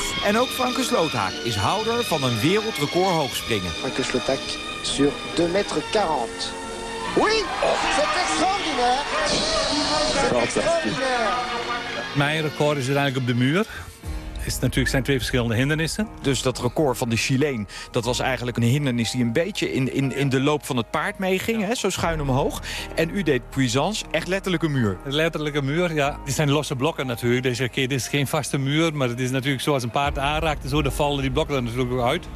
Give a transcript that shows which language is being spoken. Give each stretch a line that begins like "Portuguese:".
Dutch: En ook Franke Sloothaak is houder van een wereldrecord hoogspringen.
French: Franke Sloothaak sur 2,40 meter. Oui, c'est extraordinaire.
Dutch: Mijn record is uiteindelijk op de muur. Het natuurlijk zijn twee verschillende hindernissen. Dus dat record van de Chileen, dat was eigenlijk een hindernis die een beetje in de loop van het paard meeging, ja. Hè, zo schuin omhoog. En u deed puissance, echt letterlijk een muur. Letterlijk een muur, ja. Die zijn losse blokken natuurlijk. Dus oké, dit is geen vaste muur, maar het is natuurlijk zoals een paard aanraakt en zo, dan vallen die blokken er natuurlijk ook uit.